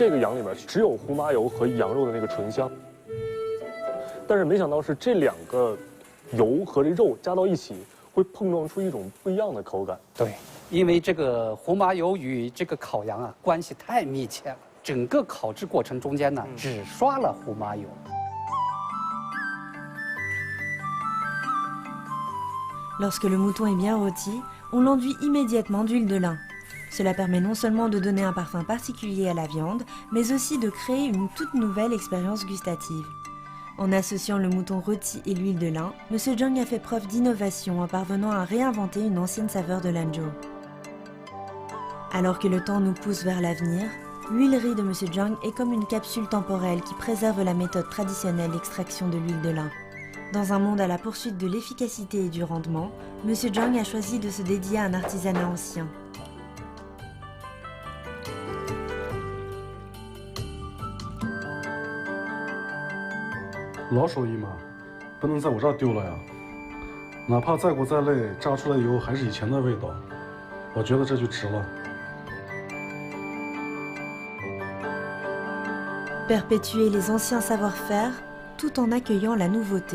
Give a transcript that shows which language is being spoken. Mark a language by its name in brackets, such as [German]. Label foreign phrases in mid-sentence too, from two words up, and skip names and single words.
[Chinese] 这个羊里面只有胡麻油和羊肉的那个醇香，但是没想到是这2个油和这肉加到一起，会碰撞出一种不一样的口感。对，因为这个胡麻油与这个烤羊啊关系太密切了，整个烤制过程中间呢，只刷了胡麻油。 [French] Lorsque le mouton est bien rôti, on l'enduit immédiatement d'huile de lin. Cela permet non seulement de donner un parfum particulier à la viande, mais aussi de créer une toute nouvelle expérience gustative. En associant le mouton rôti et l'huile de lin, M. Zhang a fait preuve d'innovation en parvenant à réinventer une ancienne saveur de Lanzhou. Alors que le temps nous pousse vers l'avenir, l'huilerie de M. Zhang est comme une capsule temporelle qui préserve la méthode traditionnelle d'extraction de l'huile de lin. Dans un monde à la poursuite de l'efficacité et du rendement, M. Zhang a choisi de se dédier à un artisanat ancien. [Chinese] 老手艺嘛，不能在我这儿丢了呀。哪怕再苦再累，炸出来以后还是以前的味道，我觉得这就值了。 [French] Perpétuer les anciens savoir-faire tout en accueillant la nouveauté.